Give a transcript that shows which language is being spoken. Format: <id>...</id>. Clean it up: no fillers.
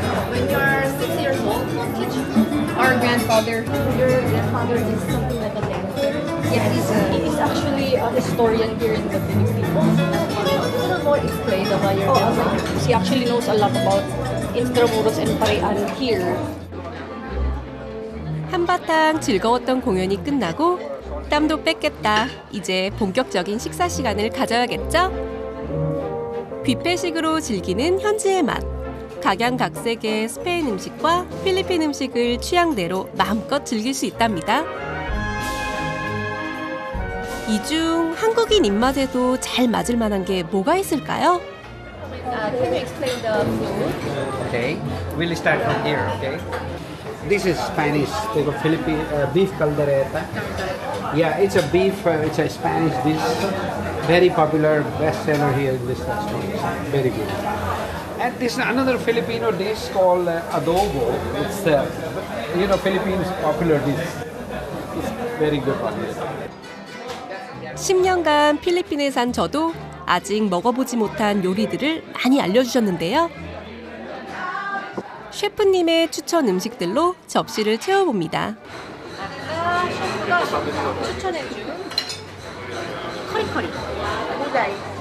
<en>When you're 6 years old, who teach you? Our grandfather, Your grandfather is something like a dancer. yeah, He's actually a historian here in the Philippines. Can you a little more explain about your grandfather? He actually knows a lot about Intramuros and Parian here.</en> <ko>한바탕 즐거웠던 공연이 끝나고 땀도 뺐겠다. 이제 본격적인 식사 시간을 가져야겠죠? 뷔페식으로 즐기는 현지의 맛. 각양각색의 스페인 음식과 필리핀 음식을 취향대로 마음껏 즐길 수 있답니다. 이 중 한국인 입맛에도 잘 맞을 만한 게 뭐가 있을까요?</ko> <en>Can you explain the food? Okay, we'll start from here. Okay, this is Spanish type of Philippine beef caldereta. Yeah, it's a beef. It's a Spanish dish, very popular, bestseller here in this restaurant. Very good. And this is another Filipino dish called adobo. It's Philippines popular dish. It's very good one.</en> <ko>10년간 필리핀에 산 저도 아직 먹어보지 못한 요리들을 많이 알려주셨는데요. 셰프님의 추천 음식들로 접시를 채워봅니다. 아까 셰프가 추천해준 커리커리 모자이</ko>